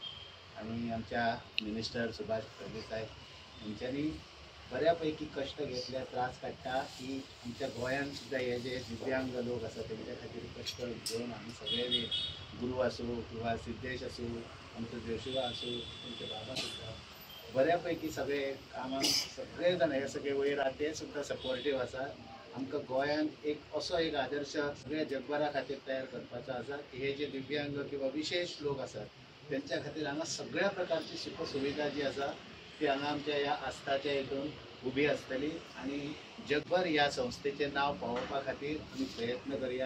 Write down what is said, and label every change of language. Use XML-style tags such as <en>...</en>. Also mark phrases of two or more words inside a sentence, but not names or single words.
<mr>आणि आमच्या मिनिस्टर सुभाष प्रभुसाहेब यांच्यानी बऱ्यापैकी कष्ट घेतले त्रास काढता की आमच्या गोंयांत सुद्धा हे जे दिव्यांग लोक असतात त्यांच्या खातीर कष्ट घेऊन आम्ही सगळे गुरु असो किंवा सिद्धेश असो आमचं जोशिवा असो तुमचे बाबा सुद्धा बऱ्यापैकी सगळे कामाक सगळे जण हे सगळे वयर आहा ते सुद्धा सपोर्टीव आसा।</mr> <kok>आमकां गोंयांत एक असो एक आदर्श सगळ्या जगभरा खातीर तयार करपाचो आसा की हे जे दिव्यांग किंवा विशेष लोक आसात त्यांच्या खातीर हांगा सगळ्या प्रकारची सुख सुविधा जी आसा ती हांगा आमच्या ह्या आस्थाच्या हितून उबी आसतली आणि जगभर ह्या संस्थेचें नांव पावोवपा खातीर आमी प्रयत्न करया।</kok>